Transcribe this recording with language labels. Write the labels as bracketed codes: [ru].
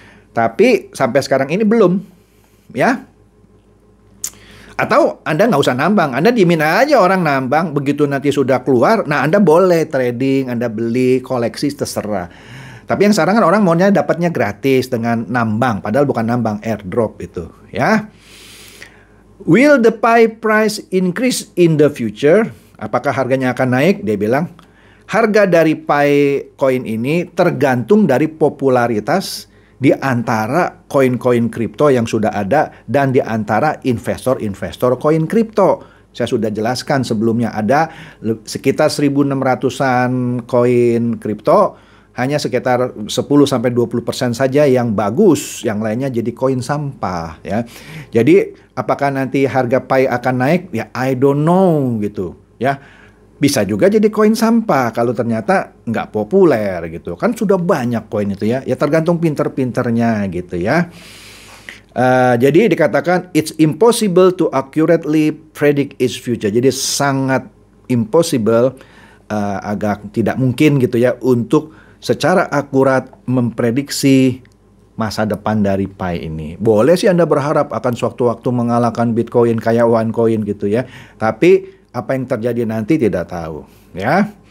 [id] Tapi sampai sekarang ini belum, ya. Atau Anda nggak usah nambang, Anda diemin aja orang nambang, begitu nanti sudah keluar, nah Anda boleh trading, Anda beli, koleksi, terserah. Tapi yang sekarang kan orang maunya dapatnya gratis dengan nambang, padahal bukan nambang, airdrop itu, ya. [en] Will the Pi price increase in the future? [id] Apakah harganya akan naik? Dia bilang, harga dari Pi coin ini tergantung dari popularitas di antara koin-koin kripto yang sudah ada dan di antara investor-investor koin kripto. Saya sudah jelaskan sebelumnya, ada sekitar 1.600-an koin kripto, hanya sekitar 10-20% saja yang bagus, yang lainnya jadi koin sampah, ya. Jadi apakah nanti harga Pi akan naik? Ya [en] I don't know [id] gitu, ya. Bisa juga jadi koin sampah kalau ternyata nggak populer gitu. Kan sudah banyak koin itu, ya. Ya tergantung pinter-pinternya gitu, ya. Jadi dikatakan [en] it's impossible to accurately predict its future. [id] Jadi sangat impossible, agak tidak mungkin gitu ya untuk secara akurat memprediksi masa depan dari Pi ini. Boleh sih Anda berharap akan sewaktu-waktu mengalahkan Bitcoin kayak OneCoin gitu ya. Tapi apa yang terjadi nanti tidak tahu, ya.